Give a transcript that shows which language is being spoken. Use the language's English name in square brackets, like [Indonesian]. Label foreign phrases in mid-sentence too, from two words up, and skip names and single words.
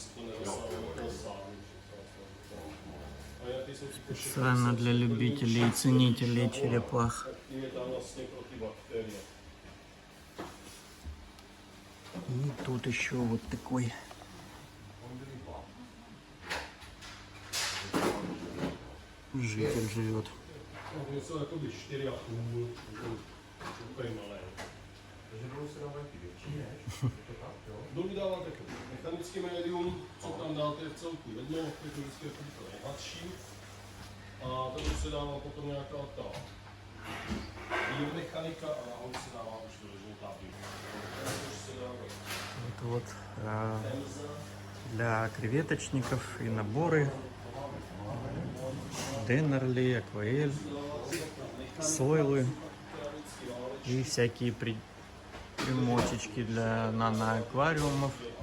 [Russian] Специально для любителей и ценителей черепах. И тут еще вот такой житель живет. [Czech] Dolů dáváte mechanický médium, co tam dáte v celku jedno, jako vždycky je to nejhladší. A tady se dává potom nějaká ta mechanika a nahoru se dává už vyložený ta [Russian] Это вот для креветочников и наборы. Деннерли, Акваэль, сойлы и всякие примочечки для наноаквариумов.